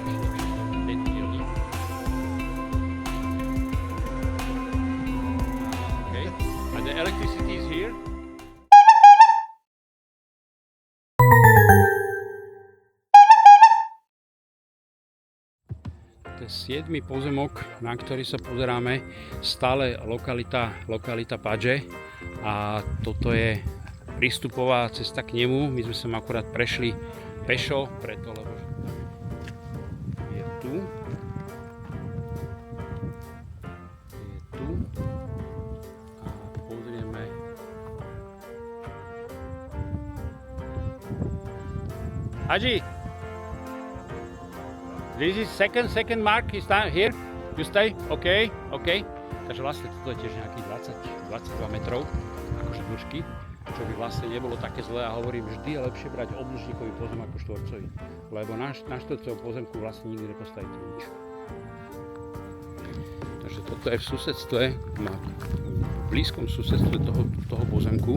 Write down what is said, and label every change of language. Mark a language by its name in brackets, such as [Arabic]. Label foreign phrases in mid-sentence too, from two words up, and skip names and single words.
[English] Okay, and the electricity is here. [Slovak] To je 7. pozemok, na ktorý sa pozeráme, stále lokalita Padže, a toto je prístupová cesta k nemu. My sme sa akurát prešli pešo, preto lebo je tu. A pozrieme. Haji! [English] This is second mark, is down here. You stay? OK. [Slovak] Takže vlastne toto je tiež nejakých 20-22 metrov, akože dĺžky, čo by vlastne nebolo také zlé, a hovorím, vždy je lepšie brať obdĺžnikový pozem ako štvorcový, lebo na štvorcovom pozemku vlastne nikdy nepostavíte nič. Takže toto je v susedstve, v blízkom susedstve toho pozemku.